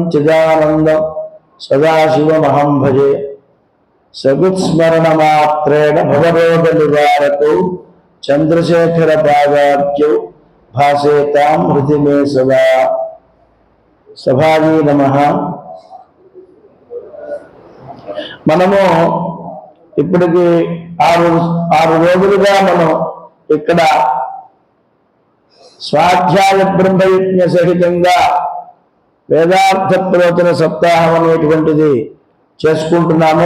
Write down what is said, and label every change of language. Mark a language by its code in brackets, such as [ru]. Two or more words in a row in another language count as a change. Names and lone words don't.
[sa] चिदानन्दं सदाशिवमहं भजे सगुत्स्मरणमात्रेण भवरोगनिवारकौ चन्द्रशेखरपादाब्जौ भासेतां हृदि मे सदा सभाजी नमः। [te] మనము ఇప్పటికి ఆరు రోజులుగా మనం ఇక్కడ స్వాధ్యాయ బ్రహ్మయజ్ఞ సహితంగా వేదార్థ ప్రవచన సప్తాహం అనేటువంటిది చేసుకుంటున్నాము.